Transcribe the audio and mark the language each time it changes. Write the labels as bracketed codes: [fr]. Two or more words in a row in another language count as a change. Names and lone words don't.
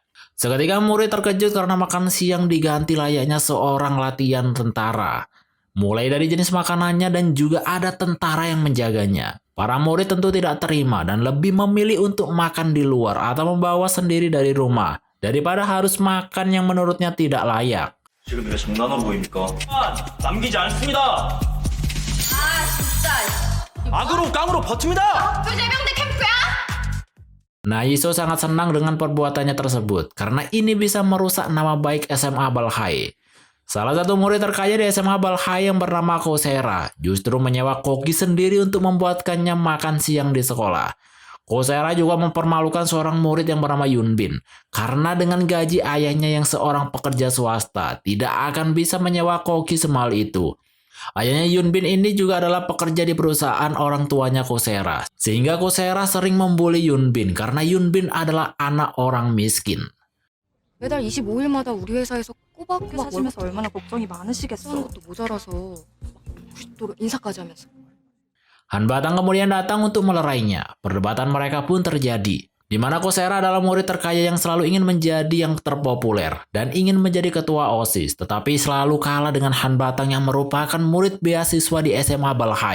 [id] Seketika murid terkejut karena makan siang diganti layaknya seorang latihan tentara. Mulai dari jenis makanannya dan juga ada tentara yang menjaganya. Para murid tentu tidak terima dan lebih memilih untuk makan di luar atau membawa sendiri dari rumah daripada harus makan yang menurutnya tidak layak. [ko] 지금 내가 장난하고 보입니까? 남기지 않습니다. 아 진짜. 악으로 깡으로 버팁니다. 부제병대 캠프야? [id] Naiso sangat senang dengan perbuatannya tersebut karena ini bisa merusak nama baik SMA Balhai. Salah satu murid terkaya di SMA Balhai yang bernama Kosera justru menyewa koki sendiri untuk membuatkannya makan siang di sekolah. Kosera juga mempermalukan seorang murid yang bernama Yunbin karena dengan gaji ayahnya yang seorang pekerja swasta tidak akan bisa menyewa koki semahal itu. Ayahnya Yunbin ini juga adalah pekerja di perusahaan orang tuanya Kosera, sehingga Kosera sering membuli Yunbin karena Yunbin adalah anak orang miskin. [ko] 매달 25일마다 우리 회사에서 꼬박꼬박 사시면서 얼마나 걱정이 많으시겠어. 하는 것도 모자라서 또 인사까지 하면서. [id] Han Batang kemudian datang untuk melerainya. Perdebatan mereka pun terjadi, di mana Kosera adalah murid terkaya yang selalu ingin menjadi yang terpopuler dan ingin menjadi ketua OSIS, tetapi selalu kalah dengan Han Batang yang merupakan murid beasiswa di SMA Balhai.